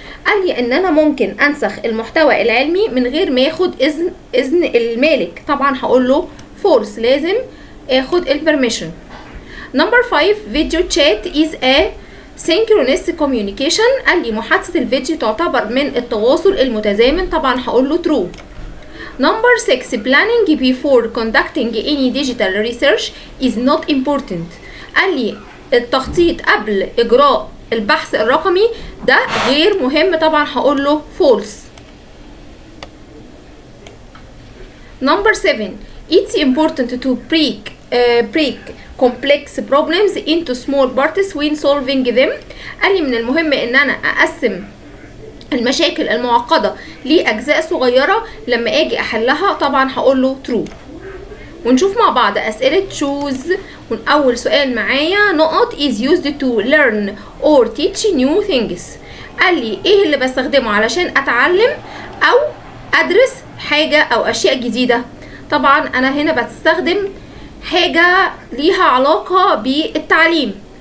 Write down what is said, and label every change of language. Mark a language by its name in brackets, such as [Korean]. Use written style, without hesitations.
[Arabic] قال لي ان انا ممكن انسخ المحتوى العلمي من غير ما ياخد اذن المالك. طبعا هقول له فولس، لازم اخد البرميشن. [English] Number 5 video chat is a synchronous communication. [Arabic] قال لي محادثة الفيديو تعتبر من التواصل المتزامن. طبعا هقول له true. [English] Number 6 planning before conducting any digital research is not important. [Arabic] قال لي التخطيط قبل اجراء البحث الرقمي ده غير مهم. طبعا هقول له false. [English] Number 7 it's important to break complex problems into small parts when solving them. [Arabic] قال لي من المهم ان انا اقسم المشاكل المعقدة لأجزاء صغيرة لما اجي احلها. طبعا هقول له true. ونشوف مع بعض اسئلة choose. اول سؤال معايا نقط [English] is used to learn or teach new things. [Arabic] قال لي ايه اللي بستخدمه علشان اتعلم او ادرس حاجة او اشياء جديدة. طبعا انا هنا بستخدم حاجة ليها علاقة بالتعليم.